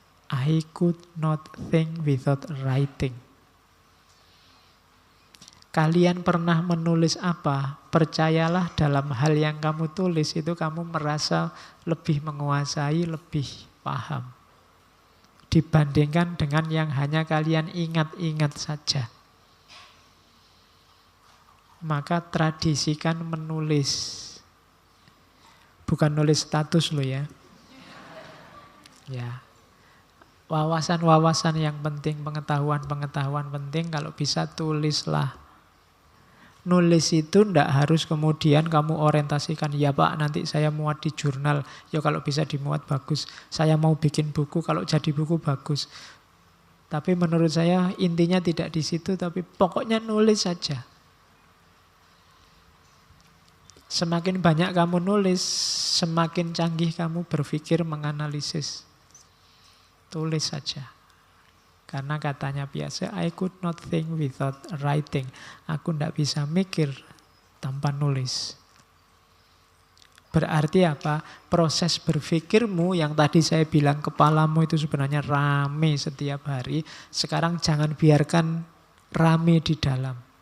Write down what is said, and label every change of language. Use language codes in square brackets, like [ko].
[en] I could not think without writing. [id] Kalian pernah menulis apa? Percayalah dalam hal yang kamu tulis itu kamu merasa lebih menguasai, lebih paham. Dibandingkan dengan yang hanya kalian ingat-ingat saja. Maka tradisikan menulis. Bukan nulis status loh ya. Ya. Wawasan-wawasan yang penting, pengetahuan-pengetahuan penting, kalau bisa tulislah. Nulis itu ndak harus kemudian kamu orientasikan, ya Pak nanti saya muat di jurnal, ya kalau bisa dimuat bagus. Saya mau bikin buku, kalau jadi buku bagus. Tapi menurut saya intinya tidak di situ, tapi pokoknya nulis saja. Semakin banyak kamu nulis, semakin canggih kamu berpikir menganalisis. Tulis saja. Karena katanya biasa, [en] I could not think without writing. [id] Aku tidak bisa mikir tanpa nulis. Berarti apa? Proses berpikirmu yang tadi saya bilang kepalamu itu sebenarnya rame setiap hari. Sekarang jangan biarkan rame di dalam.